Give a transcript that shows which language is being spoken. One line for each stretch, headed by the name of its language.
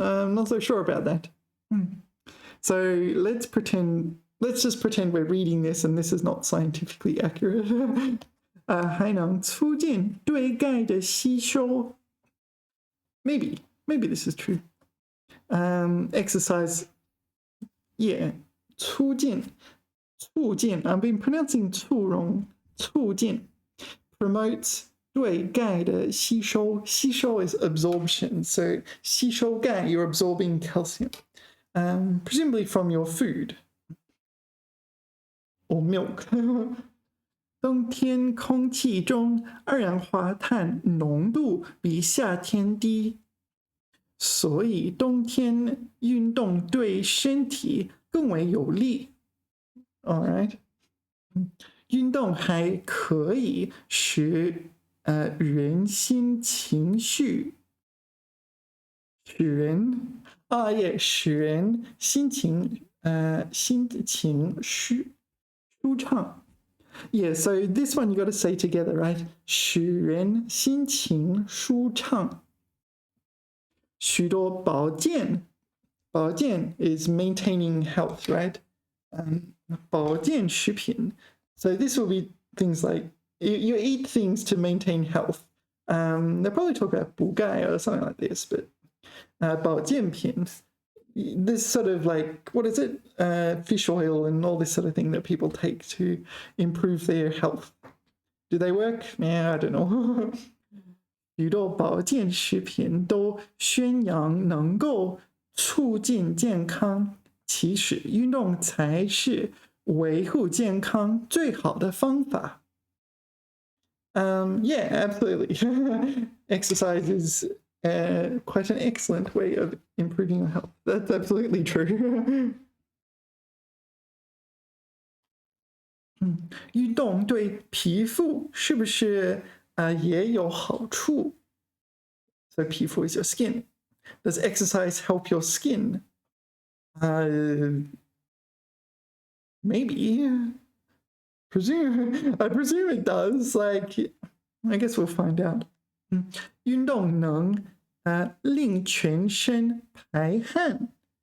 English: I'm not so sure about that. So let's just pretend we're reading this and this is not scientifically accurate.
Chinese: 还能促进对钙的吸收。
English: Maybe this is true. Exercise, yeah, 促进. I've been pronouncing 促溶, 促进 promotes
Chinese: 对钙的吸收.
English: 吸收 is absorption, so
Chinese: 吸收钙,
English: you're absorbing calcium, presumably from your food or milk.
Chinese: 冬天空气中二氧化碳浓度比夏天低，所以冬天运动对身体更为有利。
English: All right.
Chinese: 运动还可以使人心情绪，使人心情舒畅。
English: Yeah, so this one you got to say together, right?
Chinese: 使人心情舒畅。许多保健
English: is maintaining health, right?
Chinese: 保健食品.
English: So this will be things like you eat things to maintain health. They'll probably talk about 补钙 or something like this, but 保健品. This sort of like, what is it? Fish oil and all this sort of thing that people take to improve their health. Do they work? Yeah, I don't know.
Chinese: 许多保健食品都宣扬能够促进健康，其实运动才是维护健康最好的方法。
English: Yeah, absolutely. Exercise is quite an excellent way of improving your health. That's absolutely true.
Chinese: 运动对皮肤是不是也有好处？
English: So 皮肤 is your skin. Does exercise help your skin? Maybe. I presume it does. Like, I guess we'll find out.
Chinese: 运动能令全身排汗.